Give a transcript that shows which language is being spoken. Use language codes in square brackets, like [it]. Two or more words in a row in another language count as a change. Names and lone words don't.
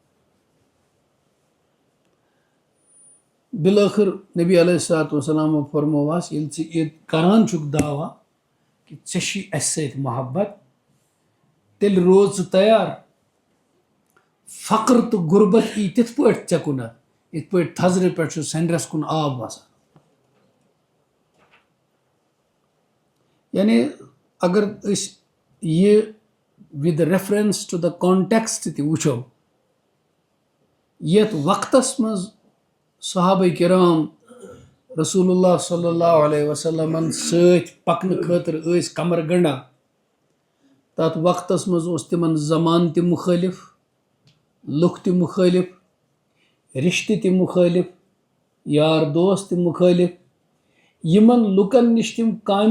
[ks] بالٲخٕر نبی علیہ الصلوۃ والسلامو فرمووس ییٚلہِ ژٕ یہِ کران چھُکھ دعوا کہِ ژےٚ چھُے اَسہِ سۭتۍ محبت تیٚلہِ روز ژٕ تیار فقر تہٕ غُربت یی تِتھ پٲٹھۍ ژےٚ کُنتھ یِتھ پٲٹھۍ تھزرٕ پٮ۪ٹھ چھُ سٮ۪نٛدرس کُن آب وسان یعنی اگر أسۍ یہِ [en] with reference to the context [ks] تہِ وٕچھو یتھ وقتس منٛز صحابہ کرام رسول اللہ صلی اللہ علیہ وسلمن سۭتۍ پکنہٕ خٲطرٕ ٲسۍ کمر گنڈان تتھ وقتس منٛز اوس تِمن زمانہٕ تہِ مُخٲلف لُکھ تہِ مُخٲلف رشتہٕ تہِ مُخٲلف یار دوس تہِ مُخٲلف یِمن لُکن نِش تِم کامہِ